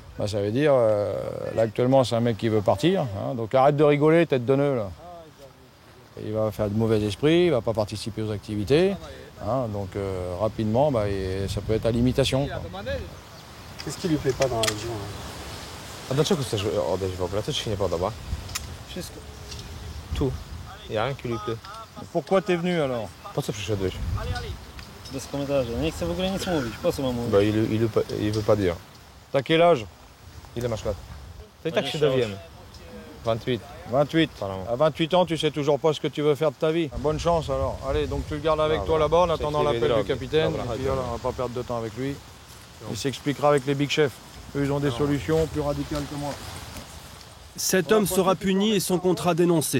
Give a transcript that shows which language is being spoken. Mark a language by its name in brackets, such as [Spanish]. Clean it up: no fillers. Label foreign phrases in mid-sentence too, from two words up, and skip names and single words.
[French] Bah, ça veut dire, là actuellement c'est un mec qui veut partir, hein. Donc arrête de rigoler, tête de nœud, là. Il va faire de mauvais esprit, il va pas participer aux activités, hein. Donc rapidement, bah, ça peut être à l'imitation. Qu'est-ce qui lui plaît pas dans la région? [Polish] A dlaczego chcesz odejść w ogóle? Co ci się nie podoba? Wszystko. Tu. [French] Il n'y a rien qui lui plaît. Pourquoi t'es venu alors? [Polish] Po co przyszedłeś? Bez komentarza. Nie chcę w ogóle nic mówić. Po co mam mówić? [French] Bah, il veut pas dire. T'as quel âge? [Polish] Ile masz lat? To i tak się dowiemy. 28. 28. [French] À 28 ans, tu sais toujours pas ce que tu veux faire de ta vie. Bonne chance alors. Allez, donc tu le gardes avec toi là-bas en attendant l'appel du capitaine. Et puis voilà, on va pas perdre de temps avec lui. Il s'expliquera avec les big chefs. Eux, ils ont des solutions plus radicales que moi. Cet homme sera puni et son contrat dénoncé.